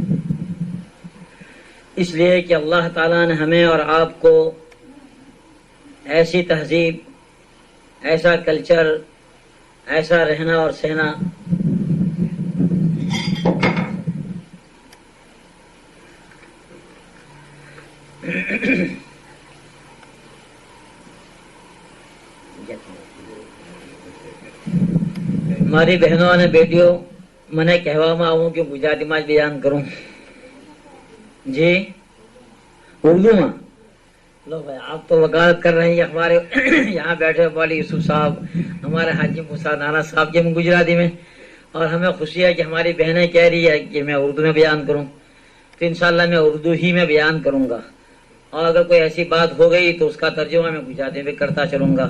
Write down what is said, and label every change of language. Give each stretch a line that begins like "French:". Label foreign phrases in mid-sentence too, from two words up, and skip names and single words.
Urdu: اس لیے کہ اللہ تعالیٰ نے ہمیں اور آپ کو ایسی تہذیب، ایسا کلچر، ایسا رہنا اور سہنا ہماری بہنوں
Gujarati: અને બેટીઓ મને કહેવામાં આવું કે ગુજરાતીમાં જ બયાન કરું.
Urdu: جی اردو میں. لو بھائی آپ تو وکالت کر رہے ہیں ہمارے یہاں بیٹھے والی یوسف صاحب، ہمارے حاجی موسیٰ نانا صاحب جی گجراتی میں، اور ہمیں خوشی ہے کہ ہماری بہنیں کہہ رہی ہے کہ میں اردو میں بیان کروں، تو انشاءاللہ میں اردو ہی میں بیان کروں گا، اور اگر کوئی ایسی بات ہو گئی تو اس کا ترجمہ میں گجراتی میں کرتا چلوں گا.